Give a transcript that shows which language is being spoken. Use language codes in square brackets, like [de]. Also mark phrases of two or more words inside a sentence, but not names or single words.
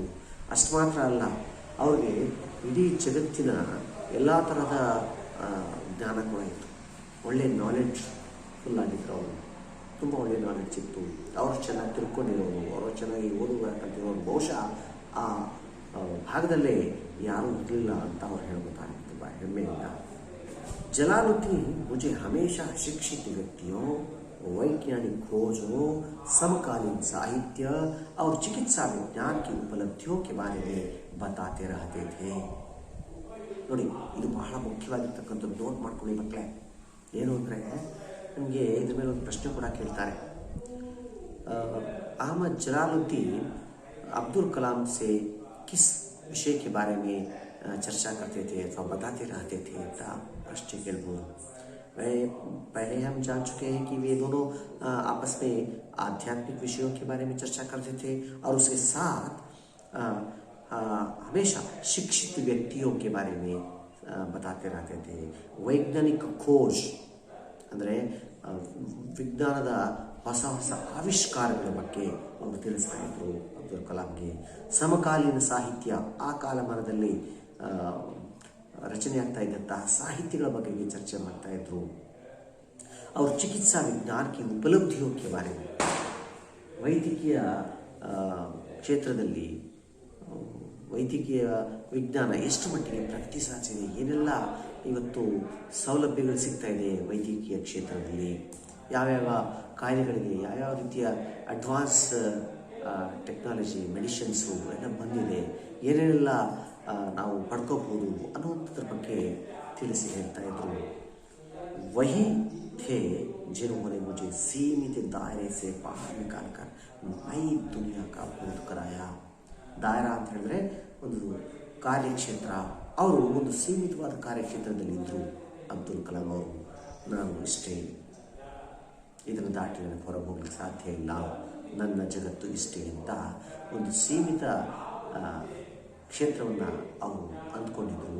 [kn] ಅಷ್ಟು ಮಾತ್ರ ಅಲ್ಲ, ಅವ್ರಿಗೆ ಇಡೀ ಜಗತ್ತಿನ ಎಲ್ಲ ತರಹದ ಜ್ಞಾನ ಕೂಡ ಇತ್ತು. ಒಳ್ಳೆ [en] knowledge full [kn] ಆಗಿದ್ರು. ಅವರು ತುಂಬ ಒಳ್ಳೆ ನಾಲೆಡ್ಜ್ ಇತ್ತು. ಅವರು ಚೆನ್ನಾಗಿ ತಿಳ್ಕೊಂಡಿರೋರು, ಅವರು ಚೆನ್ನಾಗಿ ಓದು ಬರಹ ಕಲಿತಿರೋರು ಬಹುಶಃ ಆ ಭಾಗದಲ್ಲೇ ಯಾರೂ ಇರಲಿಲ್ಲ ಅಂತ ಅವ್ರು ಹೇಳ್ಬೋದಾಗಿ ತುಂಬ ಹೆಮ್ಮೆಯಿಂದ. [hi] जलालुद्दीन मुझे हमेशा शिक्षित व्यक्तियों, वैज्ञानिक खोजों, समकालीन साहित्य और चिकित्सा विज्ञान की उपलब्धियों के बारे में बताते रहते थे. [kn] ನೋಡಿ, ಇದು ಬಹಳ ಮುಖ್ಯವಾಗಿರ್ತಕ್ಕಂಥದ್ದು. ನೋಟ್ ಮಾಡ್ಕೊಳ್ಳಿ ಮಕ್ಕಳೇ. ಏನು ಅಂದರೆ, ನಿಮಗೆ ಇದ್ರ ಮೇಲೆ ಒಂದು ಪ್ರಶ್ನೆ ಕೂಡ ಕೇಳ್ತಾರೆ. [hi] अहमद जलालुद्दीन अब्दुल कलाम से किस विषय के बारे में चर्चा करते थे अथवा बताते रहते थे ಅಂತ प्रश्न ಕೇಳ್ಬೋದು. पहले हम जान चुके हैं कि वे दोनों आपस में आध्यात्मिक विषयों के बारे में चर्चा करते थे और उसके साथ हमेशा शिक्षित व्यक्तियों के बारे में बताते रहते थे. वैज्ञानिक खोज [kn] ಅಂದರೆ ವಿಜ್ಞಾನದ ಹೊಸ ಹೊಸ ಆವಿಷ್ಕಾರಗಳ ಬಗ್ಗೆ ಅವರು ತಿಳಿಸ್ತಾ ಇದ್ರು ಅಬ್ದುಲ್ ಕಲಾಂಗೆ. ಸಮಕಾಲೀನ ಸಾಹಿತ್ಯ, ಆ ಕಾಲಮಾನದಲ್ಲಿ ರಚನೆ ಆಗ್ತಾ ಇದ್ದಂತಹ ಸಾಹಿತ್ಯಗಳ ಬಗ್ಗೆ ಚರ್ಚೆ ಮಾಡ್ತಾ ಇದ್ರು. [hi] और चिकित्सा विज्ञान की उपलब्धियों के बारे में, [kn] ವೈದ್ಯಕೀಯ ಕ್ಷೇತ್ರದಲ್ಲಿ ವೈದ್ಯಕೀಯ ವಿಜ್ಞಾನ ಎಷ್ಟು ಮಟ್ಟಿಗೆ ಪ್ರಗತಿ ಸಾಧಿಸಿದೆ, ಏನೆಲ್ಲ ಇವತ್ತು ಸೌಲಭ್ಯಗಳು ಸಿಗ್ತಾ ಇದೆ ವೈದ್ಯಕೀಯ ಕ್ಷೇತ್ರದಲ್ಲಿ, ಯಾವ್ಯಾವ ಕಾಯಿಲೆಗಳಿಗೆ ಯಾವ್ಯಾವ ರೀತಿಯ [en] advance technology medicines [kn] ಎಲ್ಲ ಬಂದಿದೆ, ಏನೇನೆಲ್ಲ ನಾವು ಪಡ್ಕೋಬಹುದು ಅನ್ನುವಂಥದ್ರ ಬಗ್ಗೆ ತಿಳಿಸಿ ಹೇಳ್ತಾ ಇದ್ರು. [hi] वही थे जिन्होंने मुझे सीमित दायरे से बाहर निकालकर नई दुनिया का बोध कराया. [kn] ದಾಯರಾ ಅಂತ ಹೇಳಿದ್ರೆ ಒಂದು ಕಾರ್ಯಕ್ಷೇತ್ರ. ಅವರು ಒಂದು ಸೀಮಿತವಾದ ಕಾರ್ಯಕ್ಷೇತ್ರದಲ್ಲಿ ಇದ್ದರು ಅಬ್ದುಲ್ ಕಲಾಂ ಅವರು. ನಾನು ಇಷ್ಟೇ, ಇದನ್ನು ದಾಟಿ ನನಗೆ ಹೊರಗೆ ಹೋಗ್ಲಿಕ್ಕೆ ಸಾಧ್ಯ ಇಲ್ಲ, ನನ್ನ ಜಗತ್ತು ಇಷ್ಟೇ ಅಂತ ಒಂದು ಸೀಮಿತ ಕ್ಷೇತ್ರವನ್ನು ಅವರು ಅಂದ್ಕೊಂಡಿದ್ದರು.